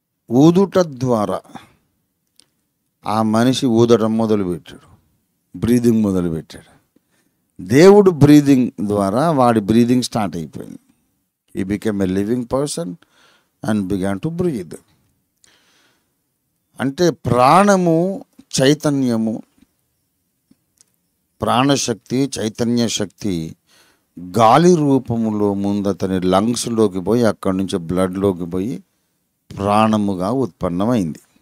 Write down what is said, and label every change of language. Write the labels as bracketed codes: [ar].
[te] ఊదుట ద్వారా ఆ మనిషి ఊదడం మొదలుపెట్టాడు, బ్రీదింగ్ మొదలుపెట్టాడు. దేవుడు బ్రీదింగ్ ద్వారా వాడి బ్రీదింగ్ స్టార్ట్ అయిపోయింది. [en] He became a living person and began to breathe. [te] అంటే ప్రాణము, చైతన్యము, ప్రాణశక్తి, చైతన్య శక్తి గాలి రూపములో ముందు అతని లంగ్స్లోకి పోయి అక్కడి నుంచి బ్లడ్లోకి పోయి ప్రాణముగా ఉత్పన్నమైంది.